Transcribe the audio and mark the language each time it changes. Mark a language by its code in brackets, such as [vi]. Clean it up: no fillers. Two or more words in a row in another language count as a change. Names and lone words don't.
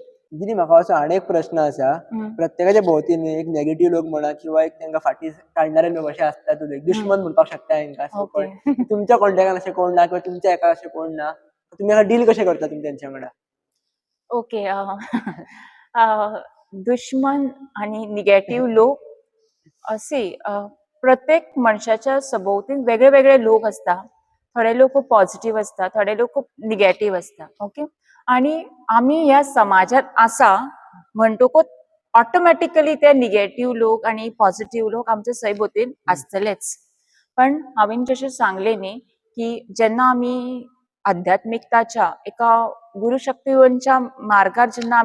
[kok] दिदी म्हाका असो आनी एक प्रश्न आसा. प्रत्येकाच्या भोवतीन एक नेगेटिव्ह लोक म्हणा किंवा एक तांकां फाटी काडणारे लोक अशे असतात, दुश्मन म्हणपाक शकता तांकां. पण तुमच्या कॉन्टॅक्टान अशें कोण ना किंवा तुमच्या एका अशें कोण ना, तुम्ही हाका डील कशें करता तुम्ही तेंच्या वांगडा? ओके, [mr] दुश्मन आणि निगेटिव्ह लोक असे प्रत्येक मनशाच्या सभोवतीन वेगळे वेगळे लोक असतात. थोडे लोक खूप पॉझिटिव्ह असतात, थोडे लोक खूप निगेटिव्ह असतात. [kok] ओके, आणि आम्ही या समाजात आसा म्हणटकूच ऑटोमॅटिकली ते निगेटिव्ह लोक आणि पॉझिटिव्ह लोक आमच्या सयभोवतीन आसतलेच. पण हांवें जशें सांगलें न्ही की जेन्ना आमी आध्यात्मिकताच्या एका गुरुशक्तींच्या मार्गार जेन्ना